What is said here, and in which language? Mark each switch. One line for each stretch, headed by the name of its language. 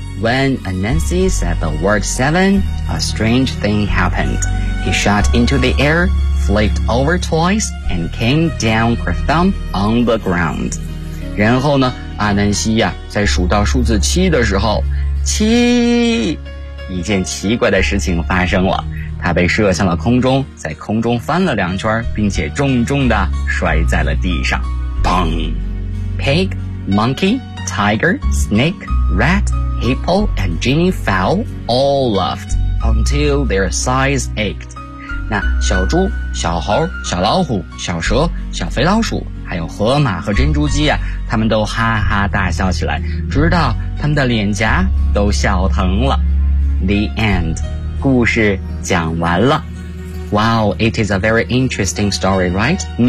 English: When Anansi said the word 7, a strange thing happened. He shot into the air, flipped over twice, and came down kerthump on the ground.
Chinese: 然后呢，阿南西呀，在数到数字7的时候，七，一件奇怪的事情发生了。他被射向了空中，在空中翻了两圈，并且重重地摔在了地上。
English: Bang! Pig, monkey, tiger, snake, rat, hippo, and genie fowl all laughed until their sides ached.
Chinese: 那小猪、小猴、小老虎、小蛇、小肥老鼠，还有河马和珍珠鸡啊，他们都哈哈大笑起来，直到他们的脸颊都笑疼了。
English: The end.
Chinese: 故事讲完了。
English: Wow, it is a very interesting story, right?